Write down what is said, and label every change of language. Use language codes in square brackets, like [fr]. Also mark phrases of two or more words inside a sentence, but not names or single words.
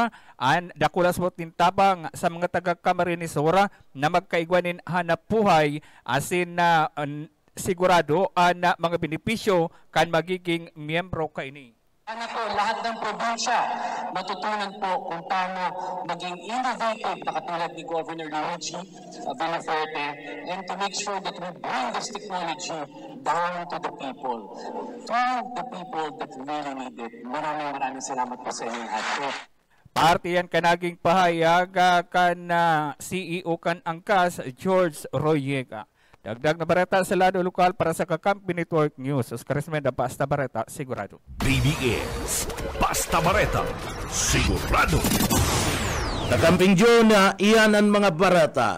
[bik] An dakulas mo tintabang sa mga taga Camarines Sur na magkaigwanin hanap buhay asin na sigurado ang mga benepisyo kan magiging miyembro kaini. [tl] Sana po lahat ng probinsya matutunan po kung paano maging innovative na katulad ni [en] Governor Luigi Villafuerte and to make sure that we bring this technology down to the people that really need it. [tl] Maraming salamat po sa inyong lahat. [bik] Parte yan kanaging pahayag kan CEO kan angkas George Royeca. Dagdag na bareta sa lado lokal para sa Kakampi Network News. Oscar Esmenda, Basta Bareta, sigurado. BBS Basta Bareta, sigurado. Nakamping June, iyan ang mga barata.